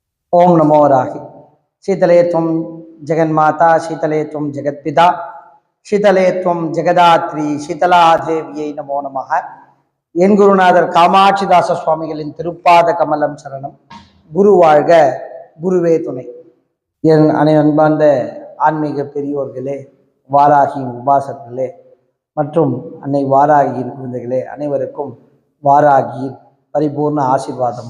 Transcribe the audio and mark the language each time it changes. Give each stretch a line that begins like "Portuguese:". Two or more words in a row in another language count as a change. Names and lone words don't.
Sanskrit: ओम नमो राहि। शीतले त्वं जगन्माता, शीतले त्वं जगत्पिता, शीतले त्वं जगदात्री, शीतला देवियै नमो நமः.
Tamil: என் குருநாதர் காமாட்சிதாச சுவாமிகளின் திருப்பாத கமலம் சரணம். குரு வாழ்க, குருவே துணை. என் அன்பார்ந்த ஆன்மீக பெரியோர்களே, வாராகியின் உபாசகர்களே மற்றும் அன்னை வாராகியின் குழந்தைகளே, அனைவருக்கும் வாராகியின் பரிபூர்ண ஆசீர்வாதம்.